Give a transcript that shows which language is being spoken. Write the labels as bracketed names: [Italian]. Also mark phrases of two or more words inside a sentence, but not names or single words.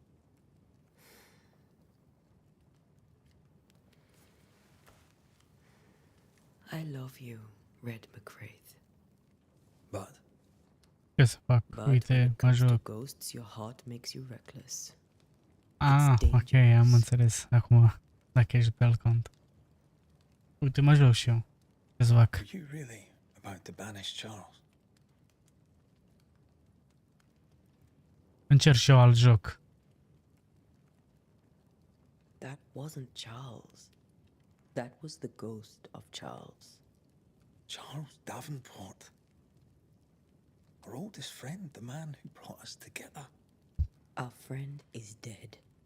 [English] I love you, Red McCraith. But [Romanian] Ce să fac? [English] But when [Romanian] Uite, [English] it [Romanian] mă [English] comes to [Romanian] joc. [English] ghosts, your heart makes you reckless. [Romanian] Ah, ok, am înțeles. Acum, dacă ești pe alt cont. Uite, mă joc și eu. Ce să fac? [English] are you really about to banish Charles? [Romanian] Încerc și eu alt joc. [English] That wasn't Charles. That was the ghost of Charles. Charles Davenport. Our oldest friend, the man who brought us together. Our friend is dead.